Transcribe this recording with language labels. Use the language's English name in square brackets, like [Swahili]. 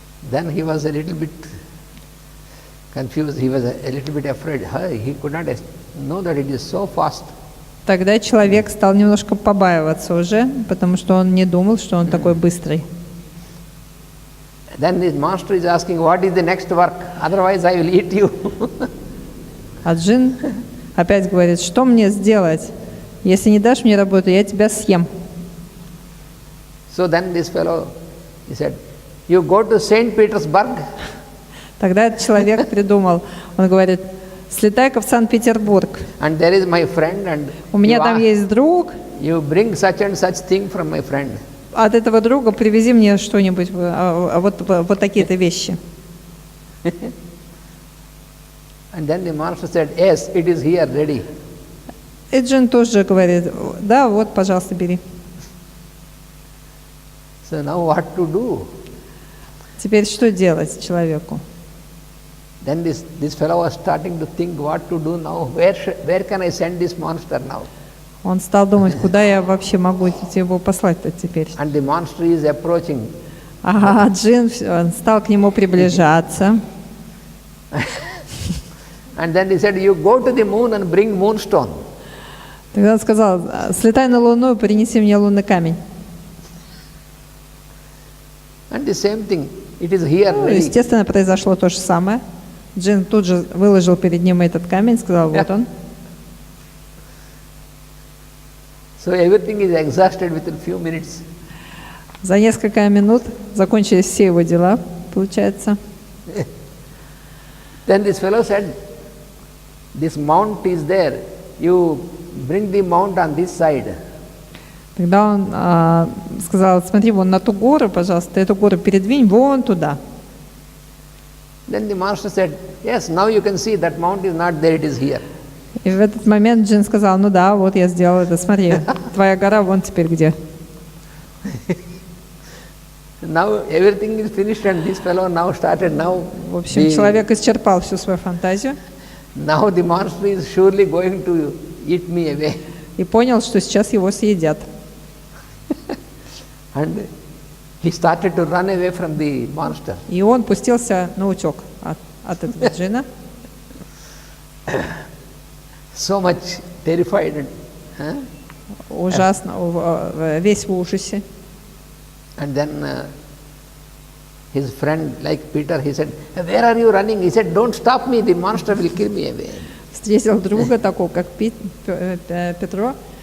[English] Then he was a little bit confused, he was a little bit afraid. He could not know that it is so fast. [Russian] Тогда человек стал немножко побаиваться уже, потому что он не думал, что он такой быстрый. [English] Then this master is asking, what is the next work? Otherwise I will eat you. [Russian] А Джин опять говорит, что мне сделать? Если не дашь мне работу, я тебя съем. [English] So then this fellow, he said, you go to St. Petersburg. [Russian] Тогда этот человек придумал, он говорит, слетай-ка в Санкт-Петербург. [English] And there is my friend and [Russian] У меня там есть друг, [English] you bring such and such thing from my friend. [Russian] от этого друга привези мне что-нибудь, вот такие-то вещи. [English] And then the master said, yes, it is here, ready. [Russian] И Джин тоже говорит, да, вот, пожалуйста, бери. [English] So now what to do? [Russian] Теперь что делать человеку? [English] Then this fellow was starting to think what to do now. Where can I send this monster now? [Russian] Он стал думать, куда я вообще могу его послать-то теперь. [English] And the monster is approaching. [Russian] А Джин он стал к нему приближаться. [English] And then he said, you go to the moon and bring moonstone. [Russian] Тогда он сказал, слетай на Луну и принеси мне лунный камень. [English] And the same thing, it is here, [Russian] Ну, [English] ready. [Russian] естественно, произошло то же самое. Джин тут же выложил перед ним этот камень, сказал, вот он. [English] So everything is exhausted within few minutes. [Russian] За несколько минут закончились все его дела, получается. [English] Then this fellow said, this mount is there. You bring the mount on this side. [Russian] Тогда он сказал, смотри, вон на ту гору, пожалуйста, эту гору передвинь вон туда. [English] Then the master said, yes, now you can see that mount is not there, it is here. [Russian] И в этот момент Джин сказал, ну да, вот я сделал это, смотри, твоя гора вон теперь где. [English] Now everything is finished and this fellow now started now. [Russian] В общем, человек исчерпал всю свою фантазию [English] Now the monster is surely going to eat me away. [Russian] и понял, что сейчас его съедят. [English] And he started to run away from the monster. [Russian] И он пустился на утек от этого джина. [English] So much terrified. [Russian] Ужасно, весь в ужасе. [English] And then his friend, like Peter, he said, "Where are you running?" He said, "Don't stop me, the monster will kill me away." [Russian] Встретил друга такого, как Петро.